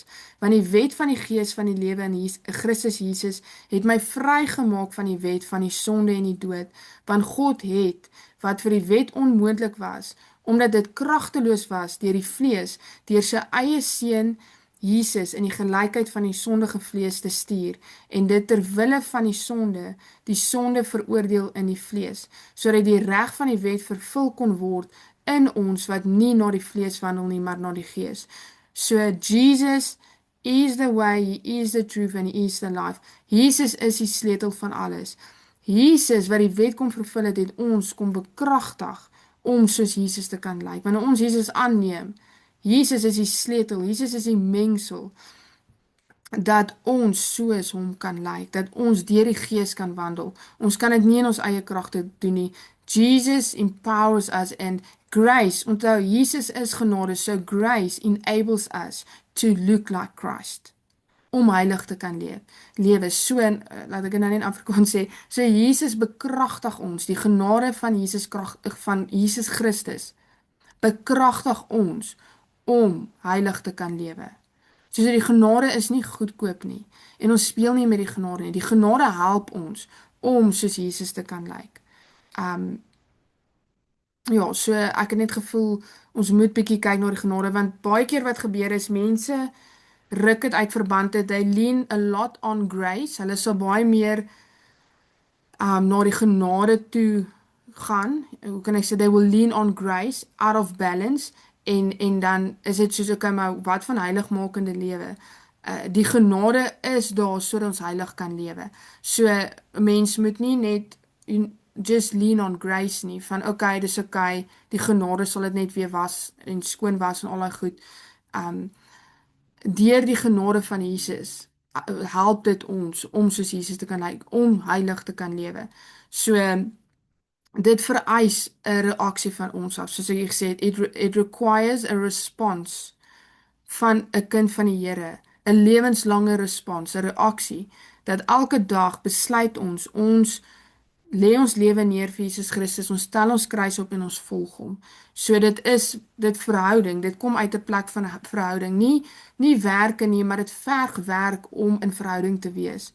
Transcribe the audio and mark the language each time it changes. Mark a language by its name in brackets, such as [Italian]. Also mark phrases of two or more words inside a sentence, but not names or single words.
[Afrikaans] Want die wet van die gees van die lewe in Christus Jesus het my vrygemaak van die wet van die sonde en die dood, want God het, wat vir die wet onmoontlik was, omdat dit kragteloos was deur die vlees, deur sy eie seun Jesus in die gelykheid van die sondige vlees te stuur en dit ter wille van die sonde veroordeel in die vlees, sodat die reg van die wet vervul kon word in ons wat nie na die vlees wandel nie, maar na die gees. [English] So Jesus is the way, he is the truth and he is the life. [Afrikaans] Jesus is die sleutel van alles. Jesus wat die wet kom vervul het ons kom bekragtig om soos Jesus te kan lyk. Wanneer ons Jesus aanneem, Jesus is die sleutel, Jesus is die mengsel, dat ons soos hom kan lyk, dat ons deur die gees kan wandel. Ons kan dit nie in ons eie kragte doen nie. [English] Jesus empowers us and grace, [Afrikaans] onthou, Jesus is genade, [English] so grace enables us to look like Christ, [Afrikaans] om heilig te kan lewe. So, laat ek nou in Afrikaans sê, so Jesus bekragtig ons, die genade van Jesus Christus, bekragtig ons, om heilig te kan lewe. So die genade is nie goedkoop nie, en ons speel nie met die genade nie. Die genade help ons om soos Jesus te kan lyk. Ja, so ek het net gevoel, ons moet bietjie kyk na die genade, want baie keer wat gebeur is, mense ruk het uit verband, [English] they lean a lot on grace, [Afrikaans] hulle sal baie meer na die genade toe gaan, hoe kan ek sê, [English] they will lean on grace, out of balance, [Afrikaans] en dan is dit soos, okay, maar wat van heiligmakende lewe? Die genade is daar sodat ons heilig kan lewe. So, mens moet nie net [English] just lean on grace [Afrikaans] nie, van okay, dis okay, die genade sal dit net weer was, en skoon was, en al die goed. Deur die genade van Jesus, help dit ons, om soos Jesus te kan lyk, om heilig te kan lewe. So, dit vereis 'n reaksie van ons af, soos ek gesê het, [English] it requires a response [Afrikaans] van 'n kind van die Here, 'n lewenslange respons, 'n reaksie, dat elke dag besluit ons lê ons lewe neer vir Jesus Christus, ons stel ons kruis op en ons volg hom. So dit verhouding, dit kom uit 'n plek van verhouding, nie werke nie, maar dit verg werk om in verhouding te wees.